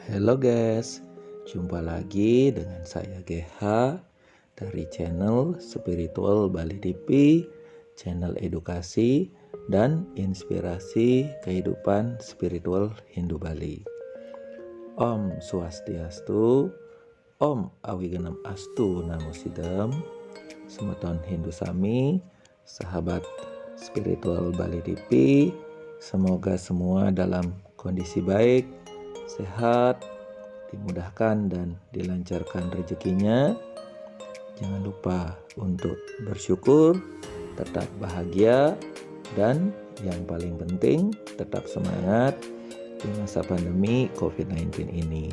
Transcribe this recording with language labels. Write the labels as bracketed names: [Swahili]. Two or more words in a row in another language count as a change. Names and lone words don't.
[Indonesian] Halo guys, jumpa lagi dengan saya GH dari channel Spiritual Bali DP, channel edukasi dan inspirasi kehidupan spiritual Hindu Bali. [Sanskrit] Om Swastiastu, Om Awigenam Astu Namo Sidam, [Balinese] Semeton Hindu Sami, [Indonesian] sahabat spiritual Bali DP, semoga semua dalam kondisi baik, sehat, dimudahkan dan dilancarkan rezekinya. Jangan lupa untuk bersyukur, tetap bahagia, dan yang paling penting tetap semangat di masa pandemi COVID-19 ini.